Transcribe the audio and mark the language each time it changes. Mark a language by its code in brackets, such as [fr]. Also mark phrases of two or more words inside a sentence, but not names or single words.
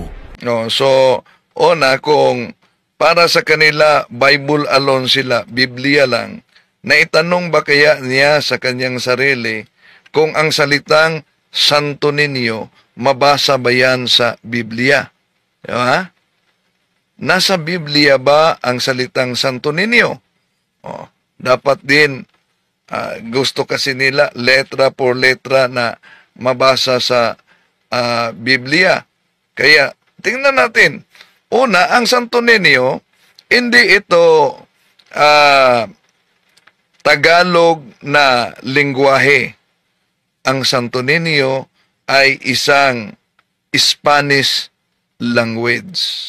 [tl] So, kung para sa kanila, [en] Bible alone [tl] sila, Biblia lang, naitanong ba kaya niya sa kanyang sarili kung ang salitang Santo Niño, mabasa ba yan sa Biblia? Diba? Nasa Biblia ba ang salitang Santo Niño? Dapat din, gusto kasi nila [es] letra por letra [tl] na mabasa sa Biblia. Kaya, tingnan natin. Una, ang Santo Niño, hindi ito Tagalog na lingwahe. Ang Santo Niño ay isang [en] Spanish language.